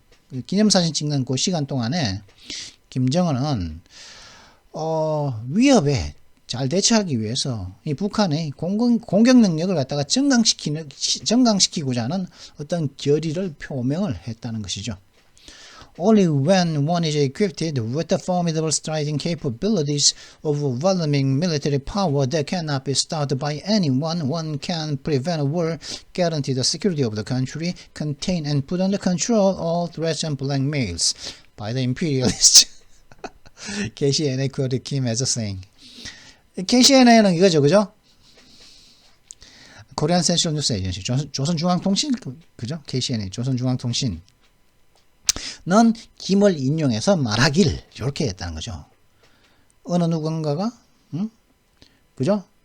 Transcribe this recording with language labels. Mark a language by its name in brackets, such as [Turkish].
[Korean] 그 기념사진 찍는 그 시간 동안에, 김정은은, 위협에 잘 대처하기 위해서 이 북한의 공격 능력을 갖다가 정강시키고자 하는 어떤 결의를 표명을 했다는 것이죠. [English] Only when one is equipped with the formidable striking capabilities of overwhelming military power that cannot be stopped by anyone, one can prevent a war, guarantee the security of the country, contain and put under control all threats and blackmails by the imperialists. KCNA quoted Kim as saying. [Korean] KCNA는 이거죠, 그죠? 코리안 센트럴 뉴스 에이전시, 조선중앙통신, 그죠? KCNA, 조선중앙통신. 는 김을 인용해서 말하길 이렇게 했다는 거죠. 어느 누군가가 그죠?